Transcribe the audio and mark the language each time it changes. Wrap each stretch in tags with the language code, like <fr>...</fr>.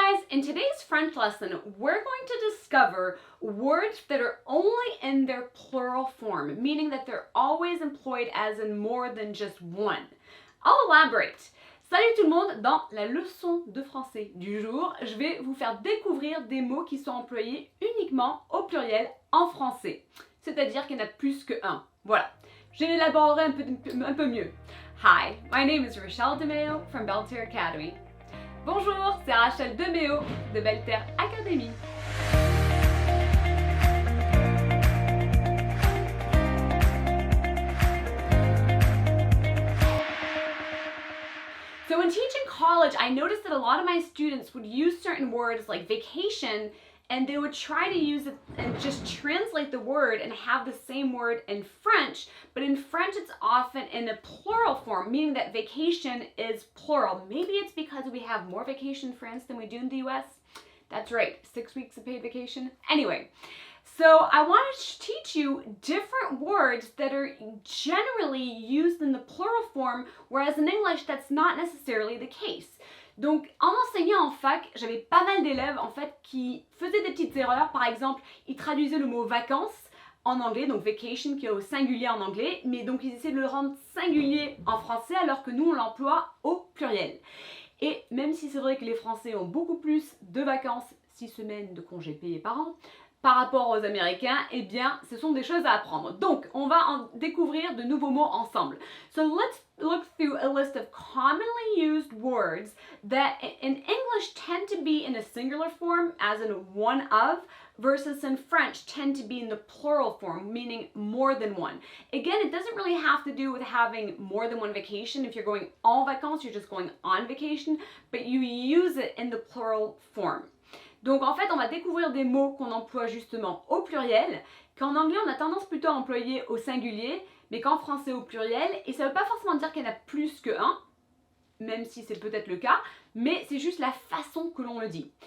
<en>In today's French lesson, we're going to discover words that are only in their plural form, meaning that they're always employed as in more than just one. I'll elaborate.</en> <fr>Salut tout le monde, dans la leçon de français du jour, je vais vous faire découvrir des mots qui sont employés uniquement au pluriel en français. C'est-à-dire qu'il y en a plus qu'un. Voilà. Je l'élaborerai un peu mieux.</fr> <en>Hi, my name is Rachel DeMeo from Belter Academy.</en> <fr>Bonjour, c'est Rachel DeMeo de Belter Academy.</fr> <en>So in teaching college, I noticed that a lot of my students would use certain words like vacation, and they would try to use it and just translate the word and have the same word in French, but in French it's often in a plural form, meaning that vacation is plural. Maybe it's because we have more vacation in France than we do in the US. That's right, 6 weeks of paid vacation. Anyway, so I want to teach you different words that are generally used in the plural form, whereas in English that's not necessarily the case.</en> <fr>Donc, en enseignant en fac, j'avais pas mal d'élèves en fait qui faisaient des petites erreurs. Par exemple, ils traduisaient le mot vacances en anglais, donc vacation qui est au singulier en anglais, mais donc ils essaient de le rendre singulier en français alors que nous on l'emploie au pluriel. Et même si c'est vrai que les Français ont beaucoup plus de vacances, 6 semaines de congés payés par an, par rapport aux Américains, eh bien, ce sont des choses à apprendre. Donc, on va en découvrir de nouveaux mots ensemble.</fr> <en>So let's look through a list of commonly used words that in English tend to be in a singular form, as in one of, versus in French tend to be in the plural form, meaning more than one. Again, it doesn't really have to do with having more than one vacation. If you're going</en> <fr>en vacances,</fr> <en>you're just going on vacation, but you use it in the plural form.</en> <fr>Donc en fait, on va découvrir des mots qu'on emploie justement au pluriel, qu'en anglais on a tendance plutôt à employer au singulier, mais qu'en français au pluriel, et ça ne veut pas forcément dire qu'il y en a plus qu'un, même si c'est peut-être le cas, mais c'est juste la façon que l'on le dit.</fr>